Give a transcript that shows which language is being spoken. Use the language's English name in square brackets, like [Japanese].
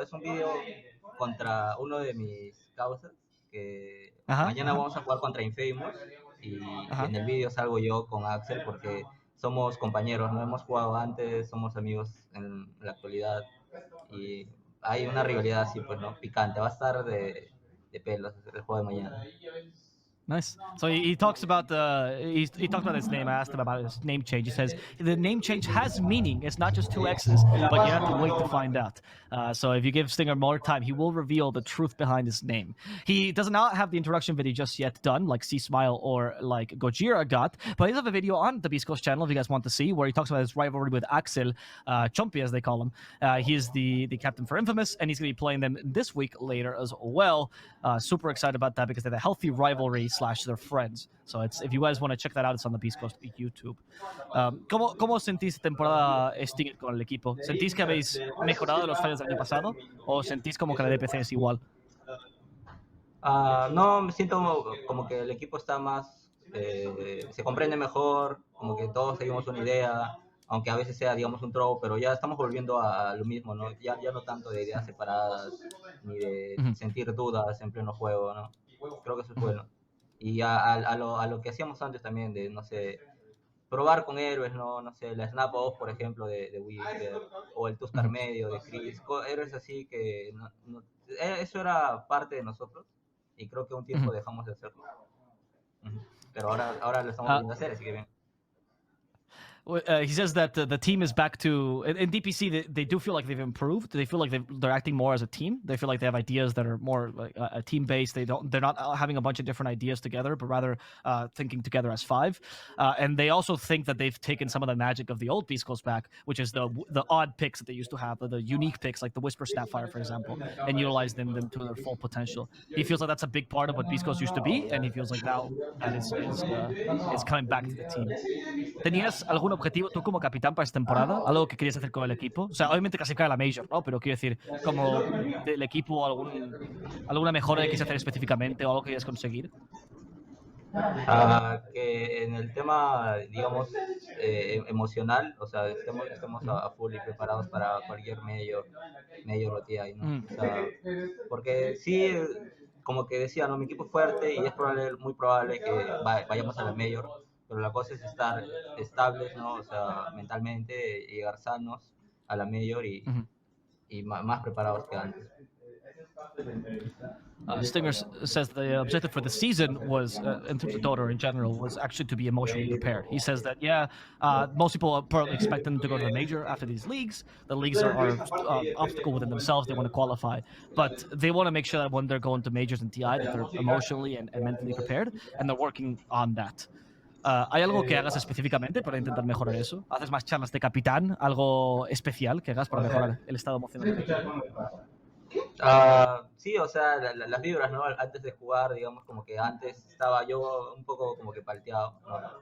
[Spanish] Es un vídeo contra uno de mis causas, que mañana vamos a jugar contra Infamous, y en el vídeo salgo yo con Axel porque somos compañeros, no hemos jugado antes, somos amigos en la actualidad y hay una rivalidad así, pues, ¿no? Picante. Va a estar de pelos el juego de mañana. [English] Nice. So he talks about he talked about his name. I asked him about his name change. He says the name change has meaning. It's not just 2 X's, but you have to wait to find out. So if you give Stinger more time, he will reveal the truth behind his name. He does not have the introduction video just yet done, like C Smile or like Gojira got, but he does have a video on the Beastcoast channel if you guys want to see, where he talks about his rivalry with Axel, Chompy as they call him. He is the captain for Infamous, and he's going to be playing them this week later as well. Super excited about that because they have a healthy rivalry / their friends. So if you guys want to check that out, it's on the Beastcoast YouTube. [Spanish] ¿Cómo sentís temporada Stinger con el equipo? ¿Sentís que habéis mejorado de los fallos del año pasado o sentís como que la DPC es igual? No, me siento como que el equipo está más, se comprende mejor, como que todos seguimos una idea, aunque a veces sea, digamos, un troll, pero ya estamos volviendo a lo mismo, ¿no? Ya no tanto de ideas separadas, ni de sentir dudas en pleno juego, ¿no? Creo que eso es bueno. Y a lo que hacíamos antes también, de, no sé, probar con héroes, no sé, la Snap Off, por ejemplo, de Wizard, o el Tuscar Medio de Chris, héroes así que eso era parte de nosotros, y creo que un tiempo dejamos de hacerlo. Pero ahora lo estamos volviendo a hacer, así que bien. [English] He says that the team is back to in DPC. They do feel like they've improved. They feel like they're acting more as a team. They feel like they have ideas that are more like a team based. They're not having a bunch of different ideas together, but rather thinking together as 5. And they also think that they've taken some of the magic of the old Beastcoast back, which is the odd picks that they used to have, the unique picks like the Whisper Snapfire, for example, and utilize them to their full potential. He feels like that's a big part of what Beastcoast used to be, and he feels like now that is coming back to the team. [Spanish] ¿Tenías algún objetivo tú como capitán para esta temporada? ¿Algo que querías hacer con el equipo? O sea, obviamente clasificar a la Major, ¿no? Pero quiero decir, como del equipo, alguna mejora que quieres hacer específicamente o algo que quieras conseguir. Que en el tema, digamos, emocional, o sea, estemos a full y preparados para cualquier medio rotía, ¿no? O sea, porque sí, como que decía, no, mi equipo es fuerte y es muy probable que vayamos a la Major, pero la cosa es estar estables, ¿no? O sea, mentalmente, llegar sanos a la Major y más preparados que antes. [English] Stinger says the objective for the season was, in terms of Dota in general, was actually to be emotionally prepared. He says that, most people probably expect them to go to the major after these leagues. The leagues are obstacle within themselves. They want to qualify. But they want to make sure that when they're going to majors and TI, that they're emotionally and mentally prepared, and they're working on that. [Spanish] ¿Hay algo que hagas específicamente para intentar mejorar eso? ¿Haces más charlas de capitán? ¿Algo especial que hagas para mejorar el estado emocional del equipo? Sí, o sea, las vibras, ¿no? Antes de jugar, digamos, como que antes estaba yo un poco como que palteado, ¿no?